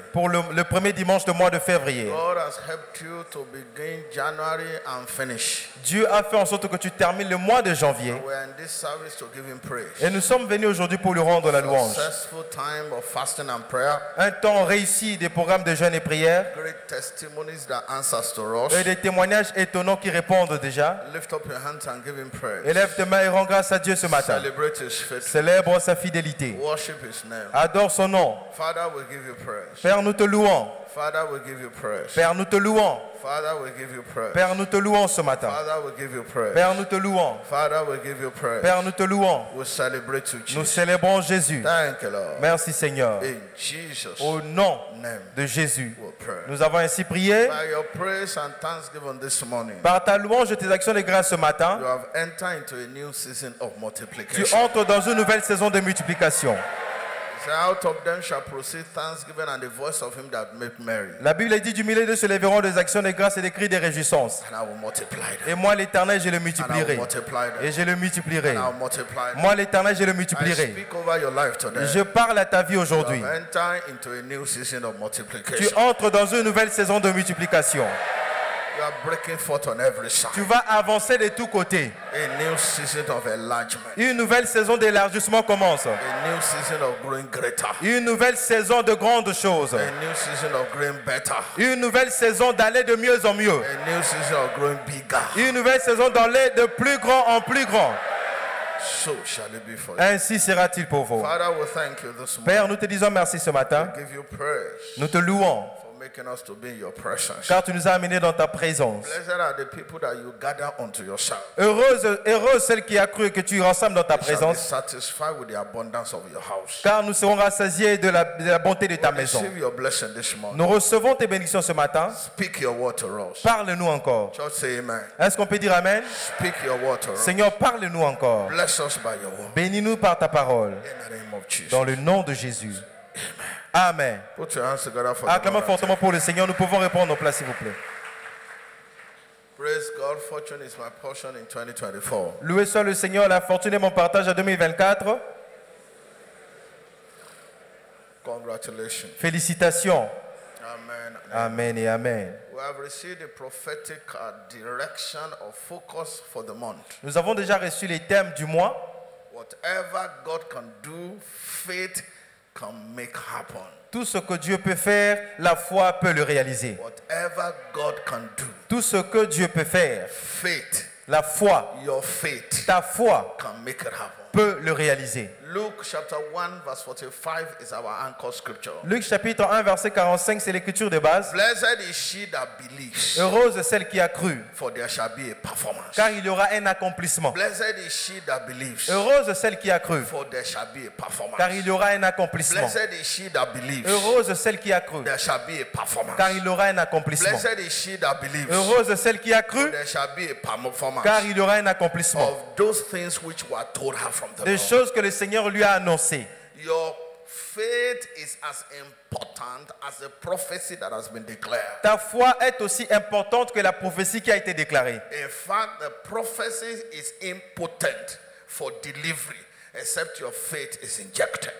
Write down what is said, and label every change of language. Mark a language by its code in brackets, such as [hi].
[fr] pour le premier dimanche du mois de février. [en] God has helped you to begin January and finish. [fr] Dieu a fait en sorte que tu termines le mois de janvier. [en] We are in this service to give him praise. [fr] Et nous sommes venus aujourd'hui pour lui rendre la louange. [en] Successful time of fasting and prayer. [fr] Un temps réussi des programmes de jeûne et prière. [en] Great testimonies that answers to us. [fr] Et des témoignages étonnants qui répondent déjà. [en] Lift up your hands and give him praise. [fr] Élève tes mains et rends grâce à Dieu ce matin. [en] Celebrate his faithfulness. [fr] Célèbre sa fidélité. [en] Worship his name. [fr] Adore son nom. [en] Father, we give you praise. [fr] Père, nous te louons. [en] Father, we give you praise. [fr] Père, nous te louons. [en] Father, we give you praise. [fr] Père, nous te louons ce matin. [en] Father, we give you praise. [fr] Père, nous te louons. [en] Father, we give you praise. [fr] Père, nous te louons. [en] We celebrate you, [fr] Nous [en] Jesus. [fr] célébrons Jésus. [en] Thank you, Lord. [fr] Merci Seigneur. [en] In Jesus' [fr] Au nom [en] name, [fr] de Jésus, [en] we pray. [fr] nous avons ainsi prié. [en] By your praise and thanksgiving this morning, [fr] Par ta louange et tes actions de grâce ce matin, [en] you have entered into a new season of [fr] tu [en] multiplication. [fr] entres dans une nouvelle saison de multiplication. [en] So out of them shall proceed thanksgiving and the voice of him that made merry. [fr] La Bible dit du milieu d'eux se lèveront des actions de grâce et des cris de réjouissance. [en] And I will multiply them. [fr] Et moi l'Éternel, je le [en] And I will [fr] multiplierai. [en] multiply them. [fr] Et je le multiplierai. [en] And I will multiply them. [fr] Moi l'Éternel, je le [en] I [fr] multiplierai. [en] speak over your life today. [fr] Je parle à ta vie [en] You [fr] aujourd'hui. [en] have entered into a new season of [fr] Tu [en] multiplication. [fr] entres dans une nouvelle saison de multiplication. [en] You are breaking forth on every side. [fr] Tu vas avancer de tous côtés. [en] A new season of enlargement. [fr] Une nouvelle saison d'élargissement commence. [en] A new season of growing greater. [fr] Une nouvelle saison de grandes choses. [en] A new season of growing better. [fr] Une nouvelle saison d'aller de mieux en mieux. [en] A new season of growing bigger. [fr] Une nouvelle saison d'aller de plus grand en plus grand. [en] So shall it be for you. [fr] Ainsi sera-t-il pour vous. [en] Father, we thank you this morning. [fr] Père, nous te disons merci ce matin. [en] We give you praise [fr] Nous te louons [en] for making us to be in your presence. [fr] car tu nous as amenés dans ta présence. [en] Blessed are the people that you gather unto yourself. [fr] Heureuse celle qui a cru que tu rassembles dans ta [en] They shall be [fr] présence, [en] satisfied with the abundance of your house. [fr] car nous serons rassasiés de la bonté de ta maison. [en] Receive your blessing this morning. [fr] Nous recevons tes bénédictions ce matin. [en] Speak your word to us. [fr] Parle-nous encore. [en] Church, say amen. [fr] Est-ce qu'on peut dire Amen? [en] Speak your word to us. [fr] Seigneur, parle-nous encore. [en] Bless us by your word. [fr] Bénis-nous par ta parole. [en] In the name of Jesus. [fr] Dans le nom de Jésus. Amen. [en] Put your hands together for the [fr] Acclamons [en] Lord. [fr] fortement pour le Seigneur. Nous pouvons répondre nos places, s'il vous plaît. [en] Praise God. Fortune is my portion in 2024. [fr] Loué soit le Seigneur. La fortune est mon partage en 2024. [en] Congratulations. [fr] Félicitations. [en] Amen. [fr] Amen et Amen. [en] We have received a prophetic direction or focus for the month. [fr] Nous avons déjà reçu les thèmes du mois. [en] Whatever God can do, faith can make happen. [fr] Tout ce que Dieu peut faire, la foi peut le réaliser. [en] Whatever God can do, [fr] Tout ce que Dieu peut faire, [en] faith, [fr] la foi, [en] your faith [fr] ta foi [en] can make it happen. [fr] peut le réaliser. [en] Luke chapter 1 verse 45 is our anchor scripture. [fr] Luc chapitre 1 verset 45, c'est l'écriture de base. [en] Blessed is she that believes, [fr] Heureuse celle qui a cru, [en] for there shall be a performance. [fr] car il y aura un accomplissement. [en] Blessed is she that believes, [fr] Heureuse celle qui a cru, [en] for there shall be a performance. [fr] car il y aura un accomplissement. [en] Blessed is she that believes, [fr] Heureuse celle qui a cru, [en] there shall be a performance. [fr] car il y aura un accomplissement. [en] Blessed is she that believes, [fr] Heureuse celle qui a cru, [en] there shall be a performance [fr] car il y aura un accomplissement. [en] of those things which were told her from the [fr] Des [en] Lord. [fr] choses que le Seigneur lui a annoncées. [en] Your faith is as important as the prophecy that has been declared. [fr] Ta foi est aussi importante que la prophétie qui a été déclarée. [en] In fact, the prophecy is impotent for delivery except your faith is injected.